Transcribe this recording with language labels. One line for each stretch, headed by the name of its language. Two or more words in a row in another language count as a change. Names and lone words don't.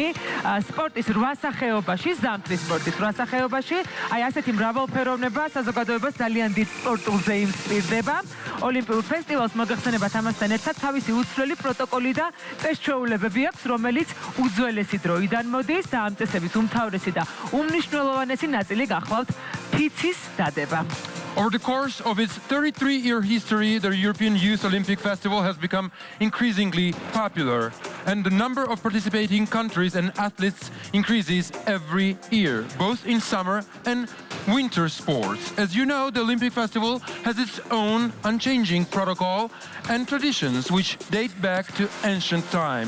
Georgian: სპორტის 8 სახეობაში, ზამთრის სპორტის 8 სახეობაში, აი ასეთი მრავალფეროვნება საზოგადოებას ძალიან დიდ სპორტულზე იმსპირდება. ოლიმპიურ ფესტივალს მოგახსენებათ ამასთან ერთად თავისი უცვლელი პროტოკოლი და წესჩვეულებები აქვს, რომელიც უძველესი დროიდან მოდის და ამ წესების უმთავრესი და უმნიშვნელოვანესი ნაწილი გახლავთ ფიცის დადება.
English: Over the course of its 33-year history, the European Youth Olympic Festival has become increasingly popular, and the number of participating countries and athletes increases every year, both in summer and winter sports. As you know, the Olympic Festival has its own unchanging protocol and traditions which date back to ancient times.